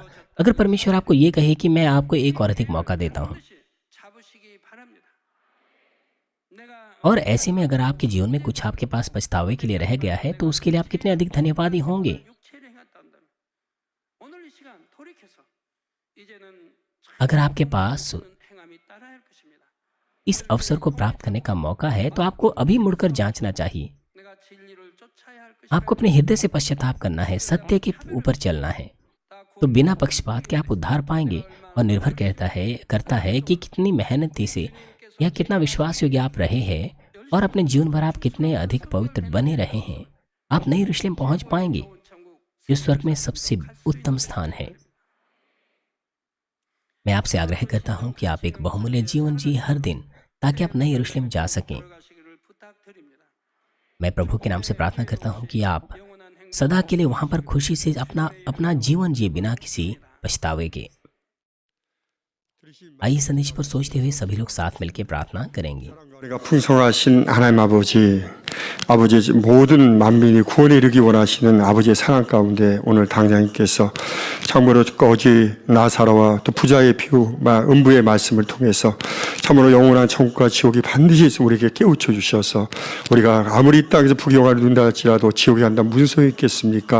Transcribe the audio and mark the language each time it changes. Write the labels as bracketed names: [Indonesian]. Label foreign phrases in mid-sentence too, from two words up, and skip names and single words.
[Hindi] अगर परमेश्वर आपको ये कहे कि मैं आपको एक और अधिक मौका देता हूं, और ऐसे में अगर आपके जीवन में कुछ आपके पास पछतावे के लिए रह गया है, तो उसके लिए आप कितने अधिक धन्यवादी होंगे। अगर आपके पास [Korean] 행함이 따라야 할 것입니다. [Hindi] इस अवसर को प्राप्त करने का मौका है तो आपको अभी मुड़कर जांचना चाहिए। [Korean] 내가 진리를 쫓아야 할 것이다. [Hindi] आपको अपने हृदय से पश्चाताप करना है, सत्य के ऊपर चलना है। तो बिना पक्षपात के आप उद्धार पाएंगे और निर्भर करता है कि कितनी मेहनती से या कितना विश्वास योग्य आप रहे हैं और अपने जीवन भर आप कितने अधिक पवित्र बने रहे हैं। आप नई यरूशलेम पहुंच पाएंगे जो स्वर्ग में सबसे उत्तम स्थान है। मैं आपसे आग्रह करता हूं कि आप एक बहुमूल्य जीवन जी हर दिन, ताकि आप नई यरूशलेम जा सकें। [Korean] 돌아가시기를 부탁드립니다. [Hindi] मैं प्रभु के नाम से प्रार्थना करता हूं कि आप [Korean] 영원한 행복 [Hindi] सदा के लिए वहां पर खुशी से अपना जीवन जिए बिना किसी पछतावे के। आइए संदेश पर सोचते हुए सभी लोग साथ मिलकर प्रार्थना करेंगे। [Korean] 우리가 풍성하신 하나님 아버지, 모든 만민이 구원에 이르기 원하시는 아버지의 사랑 가운데 오늘 당장님께서 참으로 거지 나사로와 또 부자의 비유, 음부의 말씀을 통해서 참으로 영원한 천국과 지옥이 반드시 우리에게 깨우쳐 주셔서 우리가 아무리 이 땅에서 부경하려 둔다 할지라도 지옥에 간다면 무슨 소용이 있겠습니까?